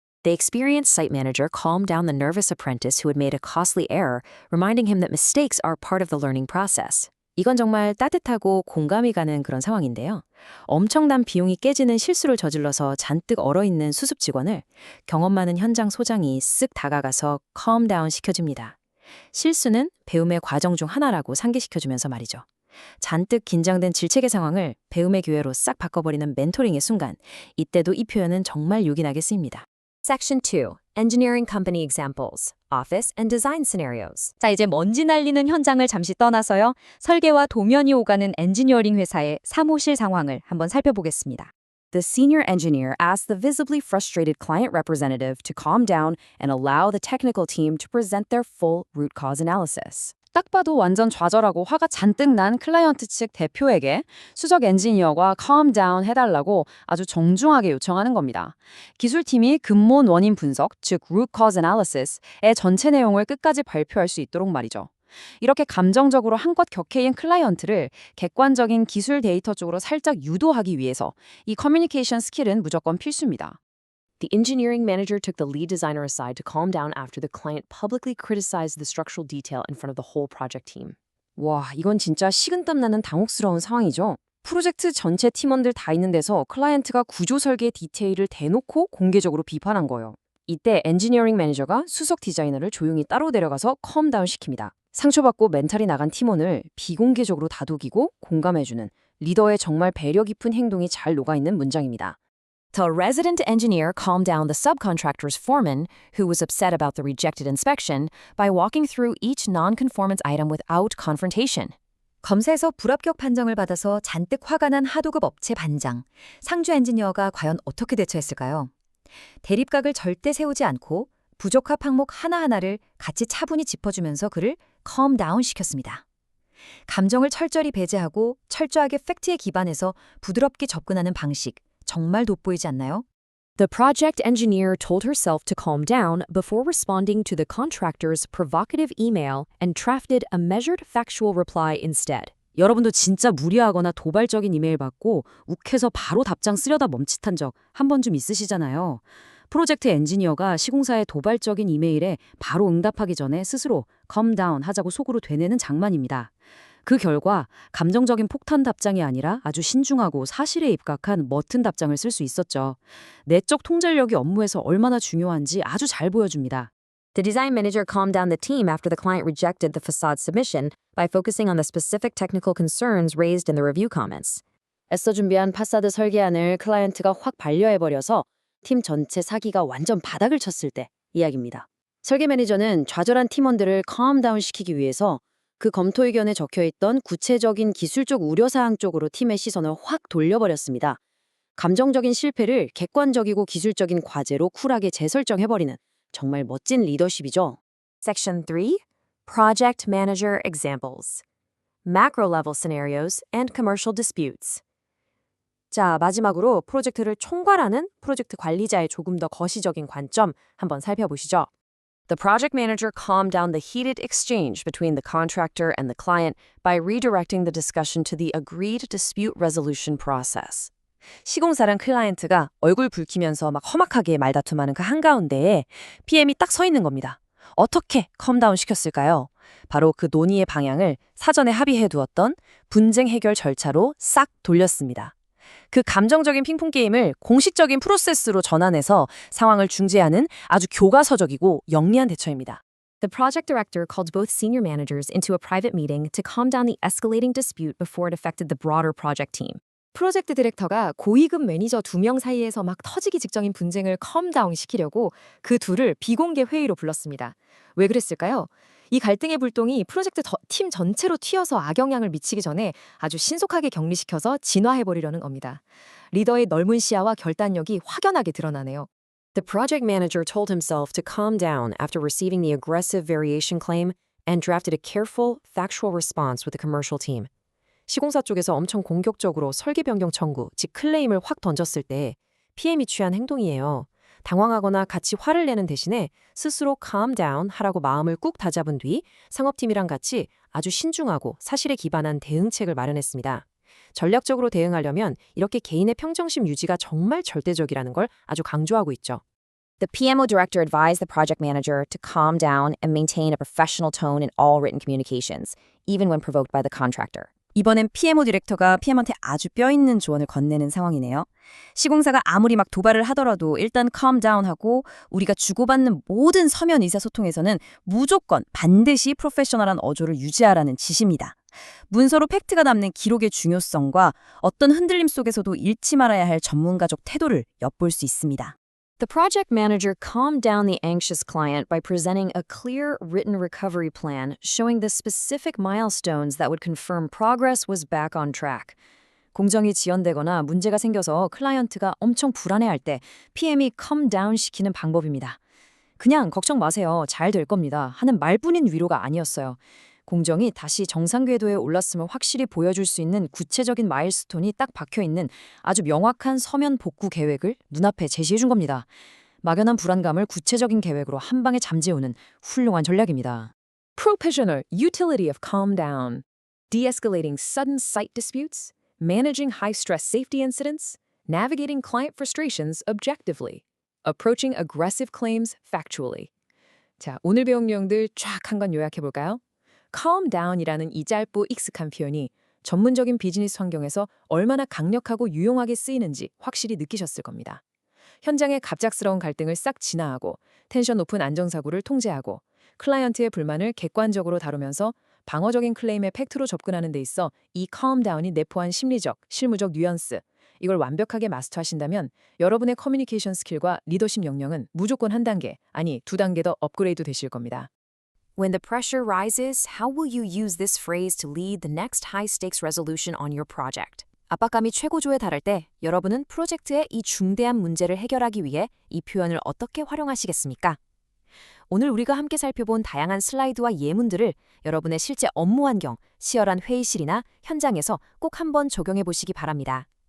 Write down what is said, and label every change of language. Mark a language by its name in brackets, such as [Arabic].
[English] The experienced site manager calmed down the nervous apprentice who had made a costly error, reminding him that mistakes are part of the learning process. [Korean] 이건 정말 따뜻하고 공감이 가는 그런 상황인데요. 엄청난 비용이 깨지는 실수를 저질러서 잔뜩 얼어있는 수습 직원을 경험 많은 현장 소장이 쓱 다가가서 calm down 시켜줍니다. 실수는 배움의 과정 중 하나라고 상기시켜주면서 말이죠. 잔뜩 긴장된 질책의 상황을 배움의 기회로 싹 바꿔버리는 멘토링의 순간, 이때도 이 표현은 정말 요긴하게 쓰입니다. [English] Section 2. Engineering Company Examples. Office and Design Scenarios. [Korean] 자, 이제 먼지 날리는 현장을 잠시 떠나서요. 설계와 도면이 오가는 엔지니어링 회사의 사무실 상황을 한번 살펴보겠습니다. [English] The senior engineer asked the visibly frustrated client representative to calm down and allow the technical team to present their full root cause analysis. [Korean] 딱 봐도 완전 좌절하고 화가 잔뜩 난 클라이언트 측 대표에게 수석 엔지니어가 calm down 해달라고 아주 정중하게 요청하는 겁니다. 기술팀이 근본 원인 분석, 즉 root cause analysis의 전체 내용을 끝까지 발표할 수 있도록 말이죠. 이렇게 감정적으로 한껏 격해인 클라이언트를 객관적인 기술 데이터 쪽으로 살짝 유도하기 위해서 이 커뮤니케이션 스킬은 무조건 필수입니다. [English] The engineering manager took the lead designer aside to calm down after the client publicly criticized the structural detail in front of the whole project team. [Korean] 와, 이건 진짜 식은땀 나는 당혹스러운 상황이죠. 프로젝트 전체 팀원들 다 있는 데서 클라이언트가 구조 설계 디테일을 대놓고 공개적으로 비판한 거예요. 이때 엔지니어링 매니저가 수석 디자이너를 조용히 따로 데려가서 컴다운 시킵니다. 상처받고 멘탈이 나간 팀원을 비공개적으로 다독이고 공감해주는 리더의 정말 배려 깊은 행동이 잘 녹아있는 문장입니다. [English] The resident engineer calmed down the subcontractor's foreman, who was upset about the rejected inspection, by walking through each non-conformance item without confrontation. [Korean] 검사에서 불합격 판정을 받아서 잔뜩 화가 난 하도급 업체 반장, 상주 엔지니어가 과연 어떻게 대처했을까요? 대립각을 절대 세우지 않고 부적합 항목 하나하나를 같이 차분히 짚어주면서 그를 calm down 시켰습니다. 감정을 철저히 배제하고 철저하게 팩트에 기반해서 부드럽게 접근하는 방식, 정말 돋보이지 않나요? [English] The project engineer told herself to calm down before responding to the contractor's provocative email and drafted a measured factual reply instead. [Korean] 여러분도 진짜 무리하거나 도발적인 이메일 받고 욱해서 바로 답장 쓰려다 멈칫한 적 한 번쯤 있으시잖아요. 프로젝트 엔지니어가 시공사의 도발적인 이메일에 바로 응답하기 전에 스스로 calm down 하자고 속으로 되뇌는 장만입니다. 그 결과 감정적인 폭탄 답장이 아니라 아주 신중하고 사실에 입각한 멋진 답장을 쓸 수 있었죠. 내적 통찰력이 업무에서 얼마나 중요한지 아주 잘 보여줍니다. [English] The design manager calmed down the team after the client rejected the facade submission by focusing on the specific technical concerns raised in the review comments. [Korean] 애써 준비한 파사드 설계안을 클라이언트가 확 반려해버려서 팀 전체 사기가 완전 바닥을 쳤을 때 이야기입니다. 설계 매니저는 좌절한 팀원들을 calm down 시키기 위해서 그 검토 의견에 적혀있던 구체적인 기술적 우려사항 쪽으로 팀의 시선을 확 돌려버렸습니다. 감정적인 실패를 객관적이고 기술적인 과제로 쿨하게 재설정해버리는 정말 멋진 리더십이죠. [English] Section 3. Project Manager Examples. Macro-level scenarios and commercial disputes. [Korean] 자, 마지막으로 프로젝트를 총괄하는 프로젝트 관리자의 조금 더 거시적인 관점 한번 살펴보시죠. [English] The project manager calmed down the heated exchange between the contractor and the client by redirecting the discussion to the agreed dispute resolution process. [Korean] 시공사랑 클라이언트가 얼굴 붉히면서 막 험악하게 말다툼하는 그 한가운데에 PM이 딱 서 있는 겁니다. 어떻게 컴다운 시켰을까요? 바로 그 논의의 방향을 사전에 합의해 두었던 분쟁 해결 절차로 싹 돌렸습니다. 그 감정적인 핑퐁 게임을 공식적인 프로세스로 전환해서 상황을 중재하는 아주 교과서적이고 영리한 대처입니다. [English] The project director called both senior managers into a private meeting to calm down the escalating dispute before it affected the broader project team. [Korean] 프로젝트 디렉터가 고위급 매니저 2명 사이에서 막 터지기 직전인 분쟁을 컴다운 시키려고 그 둘을 비공개 회의로 불렀습니다. 왜 그랬을까요? 이 갈등의 불똥이 프로젝트 팀 전체로 튀어서 악영향을 미치기 전에 아주 신속하게 격리시켜서 진화해버리려는 겁니다. 리더의 넓은 시야와 결단력이 확연하게 드러나네요. [English] The project manager told himself to calm down after receiving the aggressive variation claim and drafted a careful, factual response with the commercial team. [Korean] 시공사 쪽에서 엄청 공격적으로 설계 변경 청구, 즉 클레임을 확 던졌을 때 PM이 취한 행동이에요. 당황하거나 같이 화를 내는 대신에 스스로 calm down 하라고 마음을 꾹 다잡은 뒤 상업팀이랑 같이 아주 신중하고 사실에 기반한 대응책을 마련했습니다. 전략적으로 대응하려면 이렇게 개인의 평정심 유지가 정말 절대적이라는 걸 아주 강조하고 있죠. [English] The PMO director advised the project manager to calm down and maintain a professional tone in all written communications, even when provoked by the contractor. [Korean] 이번엔 PMO 디렉터가 PM한테 아주 뼈있는 조언을 건네는 상황이네요. 시공사가 아무리 막 도발을 하더라도 일단 calm down 하고 우리가 주고받는 모든 서면 의사소통에서는 무조건 반드시 프로페셔널한 어조를 유지하라는 지시입니다. 문서로 팩트가 남는 기록의 중요성과 어떤 흔들림 속에서도 잃지 말아야 할 전문가적 태도를 엿볼 수 있습니다. [English] The project manager calmed down the anxious client by presenting a clear written recovery plan showing the specific milestones that would confirm progress was back on track. [Korean] 공정이 지연되거나 문제가 생겨서 클라이언트가 엄청 불안해할 때 PM이 calm down 시키는 방법입니다. 그냥 걱정 마세요. 잘 될 겁니다. 하는 말뿐인 위로가 아니었어요. 공정이 다시 정상 궤도에 올랐음을 확실히 보여줄 수 있는 구체적인 마일스톤이 딱 박혀있는 아주 명확한 서면 복구 계획을 눈앞에 제시해준 겁니다. 막연한 불안감을 구체적인 계획으로 한 방에 잠재우는 훌륭한 전략입니다. [English] Provisional utility of calm down. De-escalating sudden site disputes, managing high-stress safety incidents, navigating client frustrations objectively, approaching aggressive claims factually. [Korean] 자, 오늘 배운 내용들 쫙 한 건 요약해볼까요? calm down이라는 이 짧고 익숙한 표현이 전문적인 비즈니스 환경에서 얼마나 강력하고 유용하게 쓰이는지 확실히 느끼셨을 겁니다. 현장의 갑작스러운 갈등을 싹 진화하고 텐션 높은 안정사고를 통제하고 클라이언트의 불만을 객관적으로 다루면서 방어적인 클레임에 팩트로 접근하는 데 있어 이 calm down이 내포한 심리적, 실무적 뉘앙스, 이걸 완벽하게 마스터하신다면 여러분의 커뮤니케이션 스킬과 리더십 역량은 무조건 한 단계, 아니 2단계 더 업그레이드 되실 겁니다. [English] When the pressure rises, how will you use this phrase to lead the next high-stakes resolution on your project? [Korean] 압박감이 최고조에 달할 때 여러분은 프로젝트의 이 중대한 문제를 해결하기 위해 이 표현을 어떻게 활용하시겠습니까? 오늘 우리가 함께 살펴본 다양한 슬라이드와 예문들을 여러분의 실제 업무 환경, 치열한 회의실이나 현장에서 꼭 한번 적용해 보시기 바랍니다.